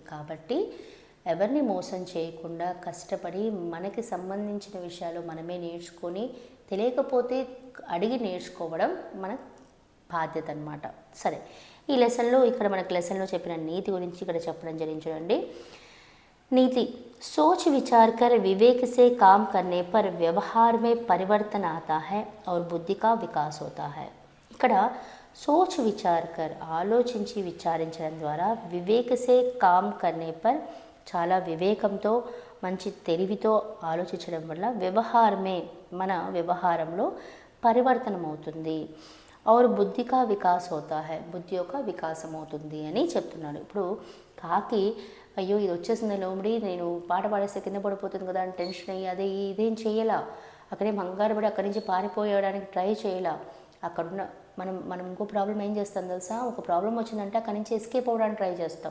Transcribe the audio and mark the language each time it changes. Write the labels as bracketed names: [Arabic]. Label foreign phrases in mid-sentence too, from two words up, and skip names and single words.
[Telugu] కాబట్టి ఎవరిని మోసం చేయకుండా కష్టపడి మనకి సంబంధించిన విషయాలు మనమే నేర్చుకొని, తెలియకపోతే అడిగి నేర్చుకోవడం మన బాధ్యత అన్నమాట. సరే, ఈ లెసన్లో ఇక్కడ మనకు లెసన్లో చెప్పిన నీతి గురించి ఇక్కడ చెప్పడం జరిగింది చూడండి. [Hindi] नीति, सोच विचार कर विवेक से काम करने पर व्यवहार में परिवर्तन आता है और बुद्धि का विकास होता है. ఇక్కడ सोच विचार कर, [Telugu] ఆలోచించి విచారించడం ద్వారా, [Hindi] विवेक से काम करने पर, [Telugu] చాలా వివేకంతో మంచి తెలివితో ఆలోచించడం వల్ల, వ్యవహారమే మన వ్యవహారంలో పరివర్తనం అవుతుంది. [Hindi] और बुद्धि का विकास होता है, [Telugu] బుద్ధి యొక్క వికాసం అవుతుంది అని చెప్తున్నాడు. ఇప్పుడు కాకి అయ్యో ఇది వచ్చేసింది లోమిడి, నేను పాట పాడేస్తే కింద పడిపోతుంది కదా అని టెన్షన్ అయ్యి అదే ఇదేం చేయాలా, అక్కడే మంగారపడి అక్కడి నుంచి పారిపోయడానికి ట్రై చేయాలా. అక్కడున్న మనం ఇంకో ప్రాబ్లం ఏం చేస్తాం తెలుసా, ఒక ప్రాబ్లం వచ్చిందంటే అక్కడి నుంచి ఎస్కేప్ అవ్వడానికి ట్రై చేస్తాం.